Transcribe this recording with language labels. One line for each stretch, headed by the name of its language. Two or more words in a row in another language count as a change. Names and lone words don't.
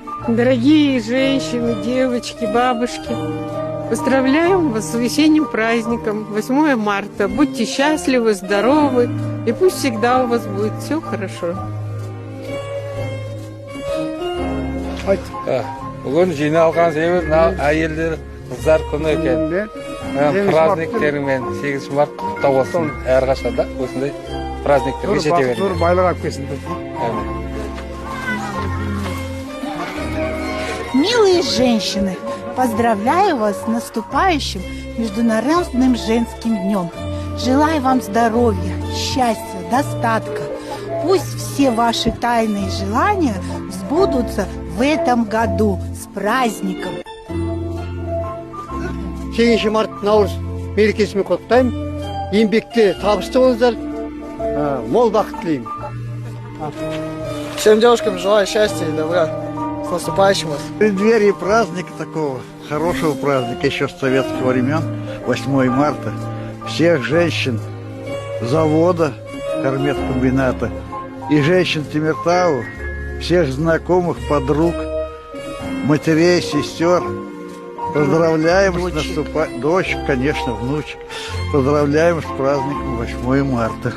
Russian: Дорогие женщины, девочки, бабушки, поздравляем вас с весенним праздником 8 марта. Будьте счастливы, здоровы, и пусть всегда у вас будет все хорошо.
Kazakh: Bugün жиналған себебі мына әйелдер, қыздар күні екен. Праздниктерімен 8 март құттықтау болсын. Әрқашанда осындай праздниктер кешете беріңіздер. Зор байлық алып келсін.
Russian: Милые женщины, поздравляю вас с наступающим Международным женским днем. Желаю вам здоровья, счастья, достатка. Пусть все ваши тайные желания сбудутся в этом году. С праздником!
Kazakh: 8 март Наурыз мерекесімен құттықтаймын. Еңбекте табысты болыңыздар. Мол бақыт тілеймін.
Russian: Всем девушкам желаю счастья и добра. С наступающим вас. В преддверии праздника такого, хорошего праздника еще с советских времен, 8 марта, всех женщин завода, Кармет-комбината и женщин Темиртау, всех знакомых, подруг, матерей, сестер, поздравляем с наступающим, дочь, конечно, внучек, поздравляем с праздником 8 марта.